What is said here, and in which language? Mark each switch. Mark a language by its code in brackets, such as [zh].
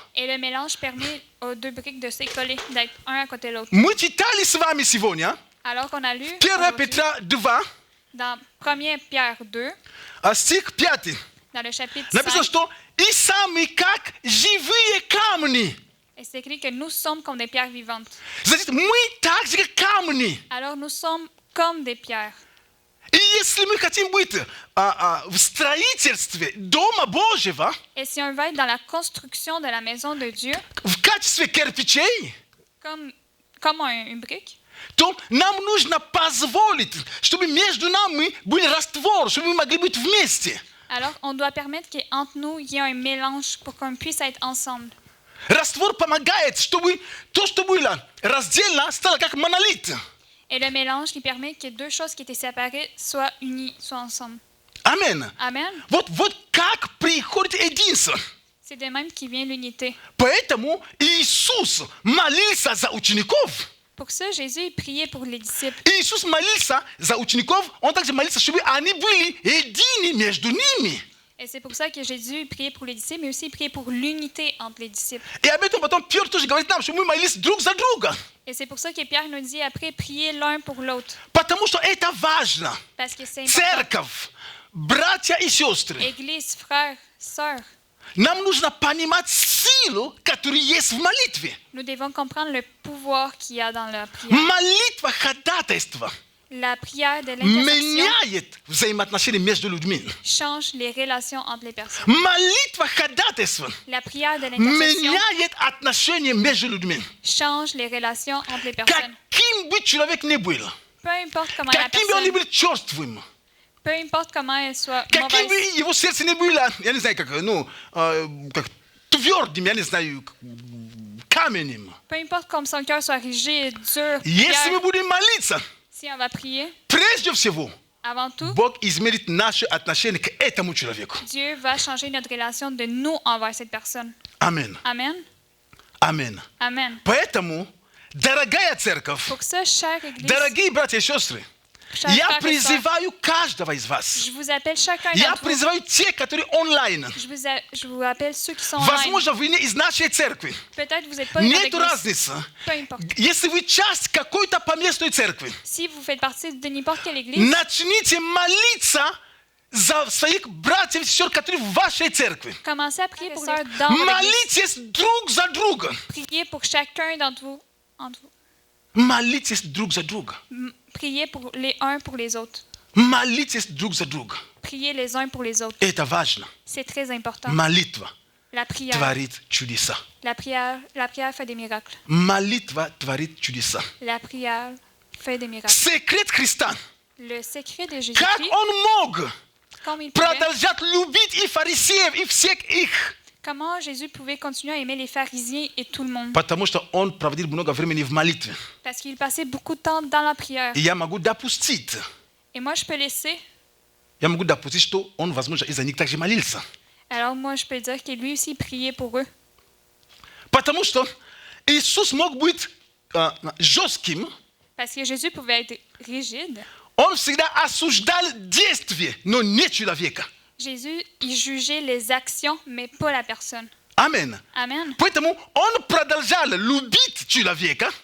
[fr] Et le mélange permet aux deux briques de s'écoller, d'être un à côté de l'autre. [ru] Мы читали с вами сегодня [fr] Alors qu'on a lu [ru] 1 [fr] aujourd'hui, [ru] Петра 2, [fr] dans 1 Pierre 2, [ru] стих 5. [fr] dans le chapitre [ru] Написано, [fr] 5, [ru] что «И сами как живые камни». [fr] et c'est écrit que nous sommes comme des pierres vivantes. [ru] Значит, мы так же, как камни. [fr] Alors nous sommes comme des pierres. [ru] И если мы хотим быть в строительстве Дома Божьего, [fr] Et si on veut être dans la construction de la maison de Dieu, [ru] в качестве кирпичей, [fr] comme une brique, [ru] то нам нужно позволить, чтобы между нами был раствор, чтобы мы могли быть вместе. [fr] alors on doit permettre qu'entre nous, il y ait un mélange pour qu'on puisse être ensemble. [ru] Раствор помогает, чтобы то, что было раздельно, стало как монолит. [fr] Et le mélange qui permet que deux choses qui étaient séparées soient unies, soient ensemble. [ru] Amen. [fr] Amen. [ru] Вот как приходит единство. [fr] C'est de même qui vient l'unité. [ru] Поэтому Иисус молился за учеников. [fr] Pour ça, Jésus priait pour les disciples. [ru] Иисус молился за учеников, он также молился, чтобы они были едины между ними. [fr] Et c'est pour ça que Jésus priait pour les disciples, mais aussi priait pour l'unité entre les disciples. [ru] И об этом потом Петр тоже говорит нам, что мы молились друг за друга. [fr] Et c'est pour ça que Pierre nous dit après, priez l'un pour l'autre. [ru] Потому что это важно. [fr] Parce que c'est important. [ru] Церковь, братья и сестры, [fr] Église, frères, sœurs, [ru] нам нужно понимать силу, которая есть в молитве. [fr] nous devons comprendre le pouvoir qu'il y a dans la prière. [ru] Молитва ходатайства [fr] La prière de l'intercession [ru] меняет взаимоотношения между людьми. [fr] change les relations entre les personnes. [ru] Молитва ходатайства [fr] La prière de l'intercession [ru] меняет отношения между людьми. [fr] change les relations entre les personnes. [ru] Каким бы человек ни был, [fr] Peu importe comment la [ru] каким бы он ни [fr] personne, [ru] был черствым, [fr] peu importe comment elle soit [ru] каким бы [fr] mauvaise, [ru] его сердце ни было, я не знаю, как твердым, я не знаю, каменным. [fr] peu importe comme son cœur soit rigide, dur, [ru] Если мы [fr] pierre, [ru] будем молиться, [fr] si on va prier, [ru] прежде всего, [fr] avant tout, [ru] Бог изменит наше отношение к этому человеку. [fr] Dieu va changer notre relation de nous envers cette personne. [ru] Аминь. [fr] Amen. [ru] Аминь. [fr] Amen. [ru] Поэтому, дорогая церковь, [fr] Pour ça, chère Église, [ru] дорогие братья и сестры, [fr] chers [ru] я [fr] frères et sœurs, [ru] призываю каждого из вас. [fr] je vous appelle chacun [ru] Я [fr] d'entre vous. [ru] призываю тех, которые онлайн. [fr] Je vous appelle ceux qui sont online. [ru] Возможно, вы не из нашей церкви. [fr] Peut-être vous n'êtes pas une [ru] Нет [fr] église. [ru] разницы. [fr] Peu importe. [ru] Если вы часть какой-то поместной церкви, [fr] Si vous faites partie de n'importe quelle église, [ru] начните молиться за своих братьев и сестер, которые в вашей церкви. [fr] commencez à prier pour les sœurs dans votre église. [ru] Молитесь друг за друга. [fr] Priez pour chacun d'entre vous. Entre vous. [ru] Молитесь друг за друга. [fr] Priez pour les uns pour les autres. [ru] Молитесь друг за друга. [fr] Priez les uns pour les autres. [ru] Это важно. [fr] C'est très important. [ru] Молитва [fr] La prière. [ru] творит чудеса. [fr] La prière fait des miracles. [ru] Молитва творит чудеса. [fr] La prière fait des miracles. [ru] Секрет Христа. [fr] Le secret de [ru] Как [fr] Jésus-Christ, [ru] он мог [fr] comme il pouvait, [ru] продолжать любить и фарисеев, и всех их? [fr] comment Jésus pouvait continuer à aimer les pharisiens et tout le monde. [ru] Потому что он проводил много времени в молитве. [fr] Parce qu'il passait beaucoup de temps dans la prière. [ru] И я могу допустить, [fr] Et moi, je peux laisser. [ru] что он, возможно, из-за них также молился. [fr] Alors moi, je peux dire que lui aussi priait pour eux. [ru] Потому что Иисус мог быть жестким, [fr] Parce que Jésus pouvait être rigide. [ru] он всегда осуждал действие, но не человека. [fr] Jésus, il jugeait les actions, mais pas la personne. [ru] Amen. [fr] Amen. [ru] Поэтому он продолжал любить человека,